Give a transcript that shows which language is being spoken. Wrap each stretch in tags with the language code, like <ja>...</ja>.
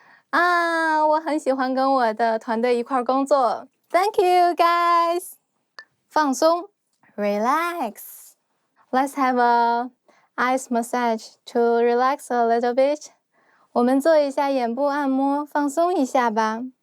<zh>我很喜欢跟我的团队一块工作。</zh> <en>Thank you, guys.</en> <zh>放松</zh> <en>relax. Let's have a ice massage to relax a little bit.</en> <zh>我们做一下眼部按摩，放松一下吧。</zh>